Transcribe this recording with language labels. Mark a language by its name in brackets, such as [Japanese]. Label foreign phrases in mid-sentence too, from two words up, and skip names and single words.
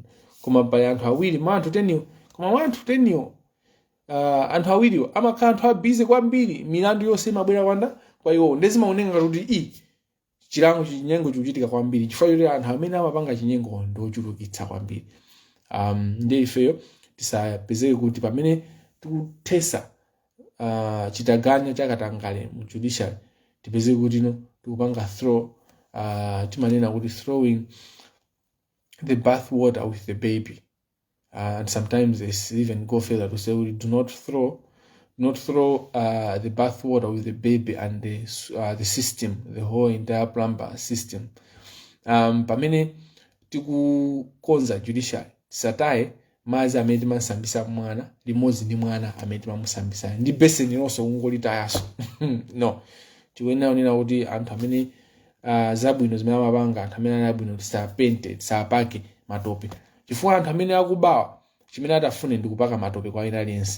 [Nyanja] Koma pali anthu awiri mwa anthu 10 koma mwa anthu 10 anthu awiriwo amakhala anthu abize kwambiri milandu yonse imabwera kwanda kwa iwo ndezimaoneka kuti chilango chinyengo chikuchitika kwambiri chifukwa choti anthu amene amapanga chinyengo ndochulukitsa kwambiri. Ndi ifeyo tisapezeke kuti pamene tikuthesa chitaganya chakatangale mu judiciary tipezeke kuti tikupanga timanena kuti [English] throwing the bath water with the baby. And sometimes they even go further to say we do not throw the bath water with the baby and the system, the whole entire plumber system. [Nyanja] Pamene tikukonza judiciary tisataye mazi amene timasambisa mwana limodzi ndi mwana amene timamusambisa ndi beseni lonse kungolitayaso no tikunena kuti anthu amene zabwino zimene amapanga anthu amene anabwino tisapente tisapake matope chifukwa anthu amene akubawa chimene atafune ndi kupaka matope kwa Aliyense.